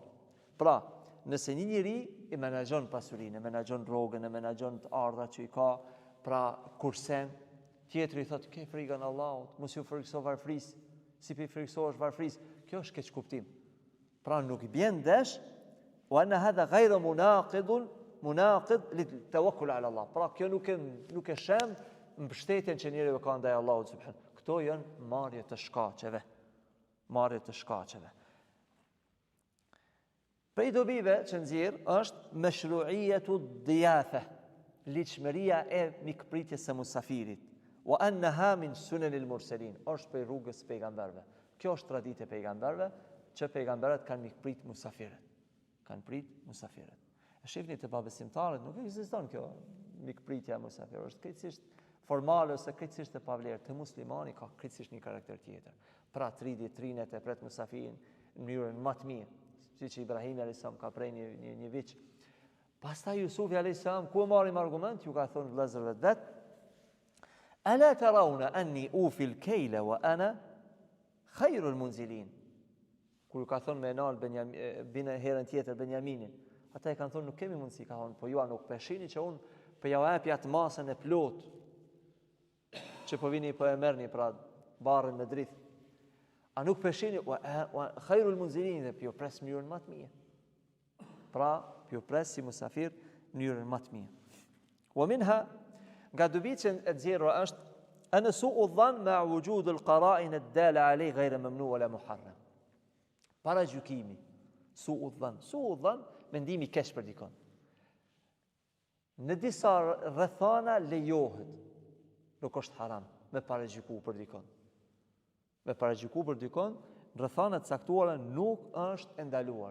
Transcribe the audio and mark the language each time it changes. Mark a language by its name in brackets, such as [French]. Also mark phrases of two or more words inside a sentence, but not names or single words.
[Albanian] Pra, nëse një njeri i menaxhon pasurinë, e menaxhon rrogën, e menaxhon të ardhat që i ka, pra kursen, tjetri thotë ke frikën Allahut, mos ju frikso varfris, si pe friksohesh varfris, kjo është keq kuptim. Pra nuk i bjen desh, [Arabic] وأن هذا غير مناقض للتوكل على الله. [Albanian] Pra kjo nuk e shem mbështetjen që njeriu ka ndaj Allahut subhanahu. Këto janë marrje të shkaqeve. Marrje të shkaqeve. Prej dobive që nxjerr është [Arabic] مشروعية الضيافة, [Albanian] ligjshmëria e mikpritjes së musafirit. [Arabic] وأنها من سنن المرسلين, [Albanian] është prej rrugës së pejgamberëve. Kjo është traditë e pejgamberëve që pejgamberët kanë mikprit musafirët. Kanë prit musafirët. E shihni te pabesimtarët nuk ekziston kjo mikpritja e musafirëve, është krejtësisht formale ose krejtësisht e pavlerë. Te muslimani ka krejtësisht një karakter tjetër. Pra trinet e pret musafirin në mënyrën më të mirë, siç Ibrahim [Arabic] عليه السلام [Albanian] ka prej një viç. Pastaj Jusufi [Arabic] عليه السلام [Albanian] ku marrim argument, ju ka thonë vëllezërve vet, [Arabic] ألا ترون أني أوفي الكيل وأنا خير المنزلين. [Albanian] Kur ka thonë me nal Benjamin herën tjetër Benjaminin, ata e kanë thonë nuk kemi mundësi, ka thonë, po ju nuk peshini që unë po ja jap atë masën e plot që po vini po e merrni pra barrën me dritë. A nuk peshini [Arabic] وخير المنزلين, [Albanian] dhe pjo pres mënyrën më të mirë. Pra pjo pres si musafir mënyrën më të mirë. [Arabic] ومنها, [Albanian] nga dobit që e nxjerrë është [Arabic] أن سوء الظن مع وجود القرائن الدالة عليه غير ممنوع ولا محرم. [Albanian] Para gjykimi, [Arabic] سوء الظن, [Albanian] mendimi keq për dikon. Në disa rrethana lejohet, nuk është haram me paragjyku për dikon. Me paragjyku për dikon, në rrethana të caktuara nuk është ndaluar.